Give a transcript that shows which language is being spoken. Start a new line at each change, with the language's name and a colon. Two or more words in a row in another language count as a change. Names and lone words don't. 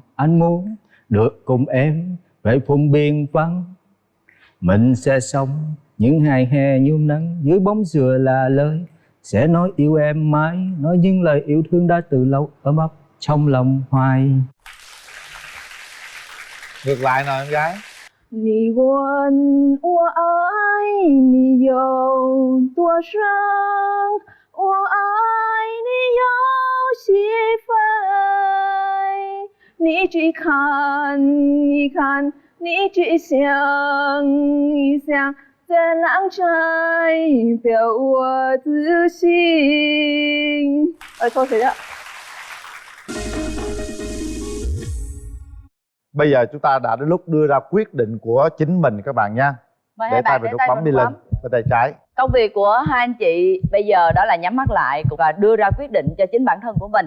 Vietnamese: Anh muốn được cùng em về vùng biên vắng, mình sẽ sống những ngày hè nhuộm nắng dưới bóng dừa là lời, sẽ nói yêu em mãi, nói những lời yêu thương đã từ lâu ấm ấp trong lòng hoài. Ngược lại nào em gái.
Chinese: 你问我爱你有多深，我爱你有几分？你去看一看，你去想一想，这浪摘表我自信。
Vietnamese: thôi thế ạ. Bây giờ chúng ta đã đến lúc đưa ra quyết định của chính mình các bạn nha. Để tay vào nút bấm đi lên. bên tay trái. Công việc của hai anh chị bây giờ đó là nhắm mắt lại và đưa ra quyết định cho chính bản thân của mình.